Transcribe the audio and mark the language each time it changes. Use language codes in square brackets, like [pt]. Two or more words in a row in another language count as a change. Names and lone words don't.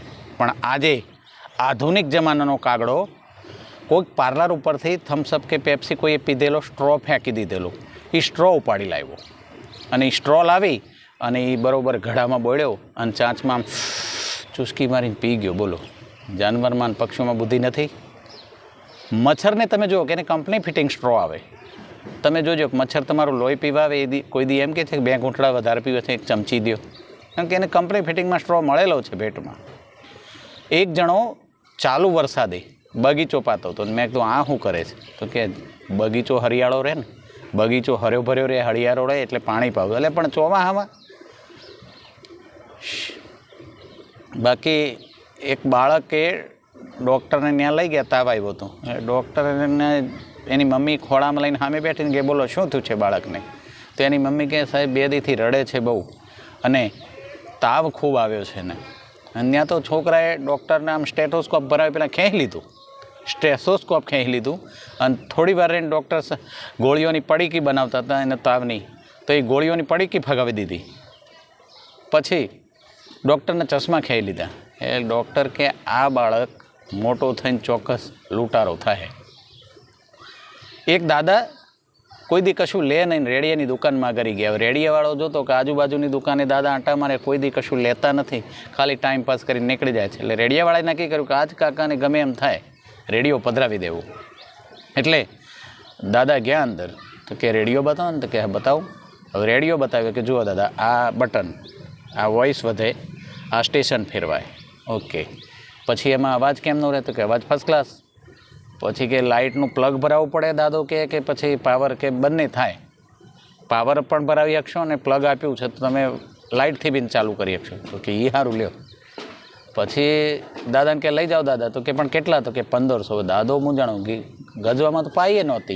[gu] પણ આજે આધુનિક જમાનાનો કાગડો કોઈક પાર્લર ઉપરથી થમ્સઅપ કે પેપ્સી કોઈએ પીધેલો સ્ટ્રૉ ફેંકી દીધેલો, એ સ્ટ્રૉ ઉપાડી લાવ્યો અને સ્ટ્રૉ લાવી અને એ બરોબર ઘડામાં બોળ્યો અને ચાંચમાં ચુસ્કી મારીને પી ગયો। [hi] बोलो जानवर में पक्षियों में बुद्धि नहीं। [gu] મચ્છર ને તમે જો કે કંપની ફિટિંગ સ્ટ્રૉ આવે, તમે જોજો મચ્છર તમારું લોહી પીવા આવે કોઈ દી એમ કહે 2 ઘૂંટડા વધારે પીવે છે, 1 ચમચી દો, કારણ કે એને કંપની ફિટિંગ મેં સ્ટ્રૉ મળેલો છે ભેટ મેં। એક જણો ચાલુ વરસાદે બગીચો પાતો તો મેં કીધું આ શું કરે છે તો કે બગીચો હરિયાળો રહે ને, બગીચો હર્યો ભર્યો રહે, હરિયાળો રહે એટલે પાણી પાવું। એટલે પણ ચોમાહામાં બાકી એક બાળકે ડૉક્ટરને ત્યાં લઈ ગયા, તાવ આવ્યો હતો। ડૉક્ટરને એની મમ્મી ખોળામાં લઈને સામે બેઠીને કે બોલો શું થયું છે બાળકને? તો એની મમ્મી કહે સાહેબ 2 દીથી રડે છે બહુ અને તાવ ખૂબ આવ્યો છે ને। અને ત્યાં તો છોકરાએ ડૉક્ટરને આમ સ્ટેથોસ્કોપ ભરાવી પહેલાં ખેંચી લીધું, સ્ટેથોસ્કોપ ખેંચી લીધું અને થોડી વાર રહીને ડૉક્ટર ગોળીઓની પડીકી બનાવતા હતા એને તાવની, તો એ ગોળીઓની પડીકી ફગાવી દીધી। પછી ડૉક્ટર ને ચશ્મા ખેંચી લીધા। એ ડૉક્ટર કે આ બાળક મોટો થઈને ચોક્કસ લૂંટારો થાય। એક દાદા કોઈ દી કશું લે નહીં રેડિયાની દુકાન મેં કરી ગયા। રેડિયાવાળો જોતો કે આજુબાજુની દુકાને દાદા આંટા મારે, કોઈ દી કશું લેતા નહીં, ખાલી [en] time pass [gu] કરીને નીકળી જાય છે। એટલે રેડિયાવાળાએ નક્કી કર્યું કે આજ કાકાને ગમે એમ થાય રેડિયો પધરાવી દેવો। એટલે દાદા ગયા અંદર તો કે રેડિયો બતાવો ને, તો કે બતાવો। હવે રેડિયો બતાવ્યો કે જુઓ દાદા આ બટન, આ વૉઇસ વધે, આ સ્ટેશન ફેરવાય, ઓકે। પછી એમાં અવાજ કેમનો રહે તો કે અવાજ [en] first class. [gu] પછી કે લાઇટનું પ્લગ ભરાવવું પડે દાદો કે પછી પાવર કે બંને થાય. પાવર પણ ભરાવી શકશો અને પ્લગ આપ્યું છે તો તમે લાઇટથી બી ચાલુ કરી શકશો. તો કે એ સારું લ્યો. પછી દાદાને કે લઈ જાઓ દાદા. તો કે પણ કેટલા? તો કે 1500. દાદો મૂંઝાણો કે ગજવામાં તો પાઈએ નહોતી.